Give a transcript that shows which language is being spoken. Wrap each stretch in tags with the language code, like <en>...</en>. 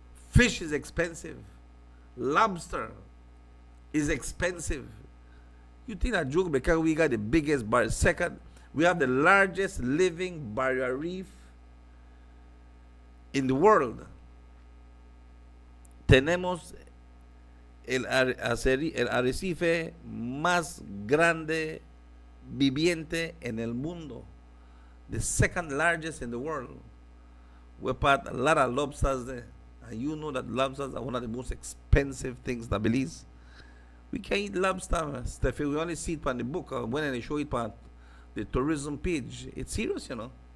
<en>Fish is expensive. Lobster is expensive. You think that joke because we got the biggest barrier. Second, we have the largest living barrier reef in the world.</en> <es>Tenemos el arrecife más grande viviente en el mundo.</es> <en>The second largest in the world. We put a lot of lobsters there. And you know that lobsters are one of the most expensive things in Belize. We can't eat lobster, Steffi. We only see it on the book. When they show it on the tourism page. It's serious, you know.</en>